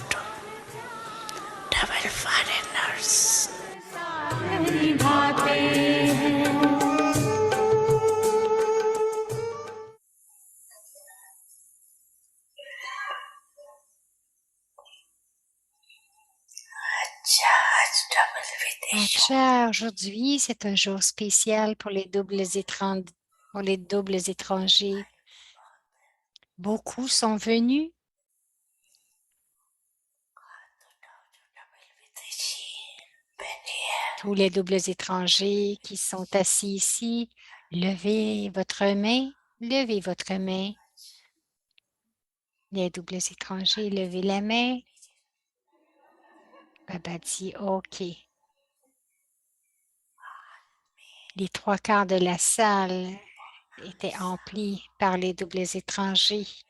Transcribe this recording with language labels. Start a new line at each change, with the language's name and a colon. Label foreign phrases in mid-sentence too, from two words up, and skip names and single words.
English: double foreigners
Hindi: निभाते हैं अच्छा आज डबल विदेश Acha,
French: aujourd'hui, c'est un jour spécial pour les doubles étrangers. Beaucoup sont venus.
Hindi: डबल विदेशी बैठिए
French: Tous les doubles étrangers qui sont assis ici, levez votre main. Levez votre main. Les doubles étrangers, levez la main. Baba dit OK. Les 3/4 de la salle étaient emplis par les doubles étrangers.